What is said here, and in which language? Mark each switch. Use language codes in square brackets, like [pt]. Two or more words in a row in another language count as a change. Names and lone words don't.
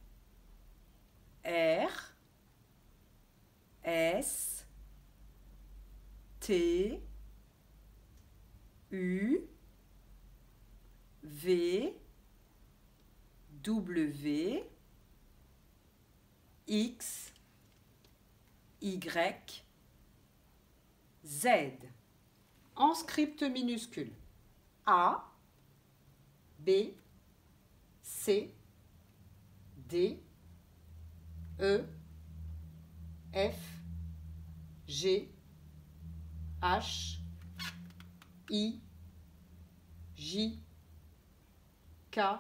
[fr] R, S, T, U, V, W, X, Y, Z. En script minuscule. A, B, C, D, E, F, G, H, I, J, K,